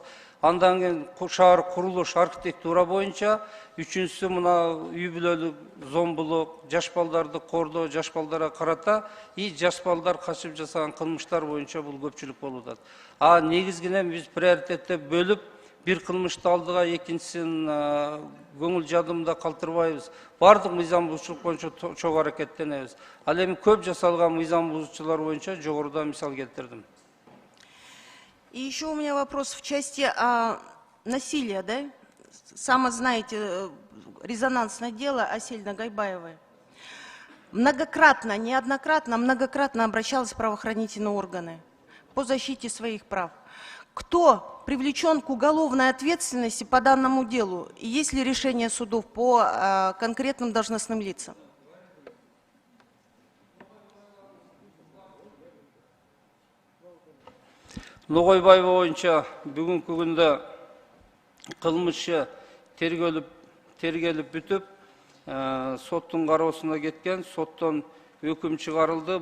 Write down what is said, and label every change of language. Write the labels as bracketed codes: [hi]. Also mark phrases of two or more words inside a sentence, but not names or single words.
[ky] Андан кийин шаар курулуш, архитектура боюнча, үчүнчүсү мына үй бүлөлүк зомбулук, жаш балдарды кордоо, жаш балдарга карата и жаш балдар качып жасаган кылмыштар боюнча бул көпчүлүк болуп атат. А негизгинен биз приоритеттеп бөлүп, бир кылмышты алдыга, экинчисин көңүл жадымда калтырбайбыз. Бардык мыйзам бузуучулук боюнча чогуу аракеттенебиз. Ал эми көп жасалган мыйзам бузуучулар боюнча жогоруда мисал келтирдим. [ru] И еще у меня вопрос в части насилия, да? Сами знаете, резонансное дело Асель Нагайбаевой. Многократно, неоднократно, многократно обращалась в правоохранительные органы по защите своих прав. Кто привлечен к уголовной ответственности по данному делу? И есть ли решение судов по конкретным должностным лицам? [ky] Ногойбаева боюнча бүгүнкү күндө кылмышы тергелип бүтүп, соттун кароосуна кеткен, соттон өкүм чыгарылды.